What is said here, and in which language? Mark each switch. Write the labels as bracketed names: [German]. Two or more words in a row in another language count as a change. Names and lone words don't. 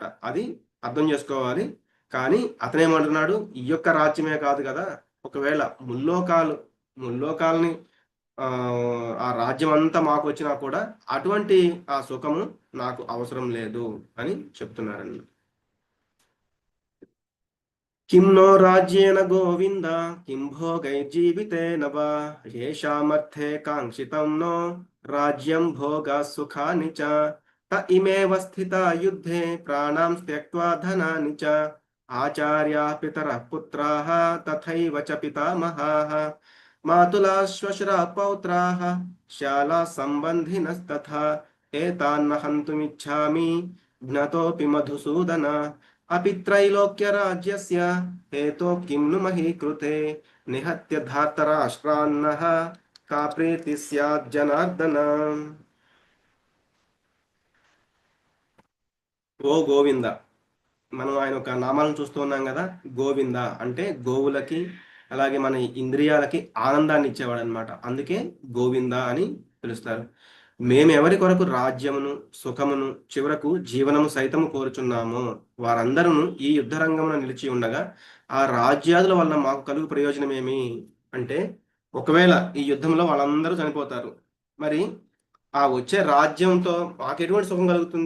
[Telugu] అది అర్థం చేసుకోవాలి. కానీ అతనేమంటున్నాడు, ఈ యొక్క రాజ్యమే కాదు కదా, ఒకవేళ ముల్లోకాలని ఆ ఆ రాజ్యం అంతా మాకు వచ్చినా కూడా అటువంటి ఆ సుఖము నాకు అవసరం లేదు అని చెప్తున్నారండి. [Sanskrit] किं नो राज्येन गोविन्द किं भोगैर्जीवितेन वा येषामर्थे काङ्क्षितं नो राज्यं भोगाः सुखानि च त इमेव स्थिता युद्धे प्राणां त्यक्त्वा धनानि च आचार्याः पितरः पुत्राः तथैव च पितामहाः मातुलाः श्वशुराः पौत्राः शालाः सम्बन्धिनस्तथा एतान्न हन्तुमिच्छामि ज्ञतोऽपि मधुसूदन अपि त्रैलोक्यराज्यस्य हेतो किं नु मही कृते निहत्य धार्तराष्ट्रान्नः का प्रीति स्यात् जनार्दन. [Telugu] ఓ గోవింద, మనం ఆయన ఒక నామాలను చూస్తూ ఉన్నాం కదా. గోవింద అంటే గోవులకి అలాగే మన ఇంద్రియాలకి ఆనందాన్ని ఇచ్చేవాడు అనమాట. అందుకే గోవింద అని పిలుస్తారు. మేము ఎవరి కొరకు రాజ్యమును సుఖమును చివరకు జీవనము సైతము కోరుచున్నాము వారందరూ ఈ యుద్ధ రంగమున నిలిచి ఉండగా ఆ రాజ్యాదుల వల్ల మాకు కలుగు ప్రయోజనం ఏమి అంటే, ఒకవేళ ఈ యుద్ధంలో వాళ్ళందరూ చనిపోతారు, మరి ఆ వచ్చే రాజ్యంతో మాకు ఎటువంటి సుఖం కలుగుతుంది?